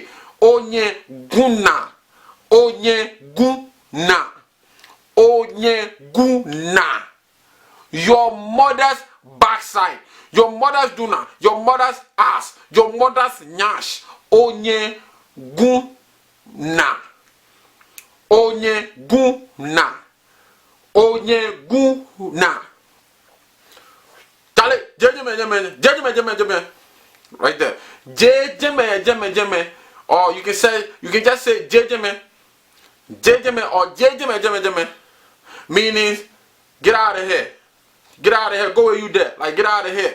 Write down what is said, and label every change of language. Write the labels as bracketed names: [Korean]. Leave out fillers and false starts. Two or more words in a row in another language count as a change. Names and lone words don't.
[Igbo] Onye guna. Onye guna. Onye guna. [English] Your mother's backside, your mother's duna, your mother's ass, your mother's nyash. Onye guna. Onye guna. [Igbo] Onye guna. Tale, jeme. [English] Right there. Jeme. Or you can just say jeme. Or jeme. Meaning, get out of here. Get out of here. Go where you there. Like, get out of here.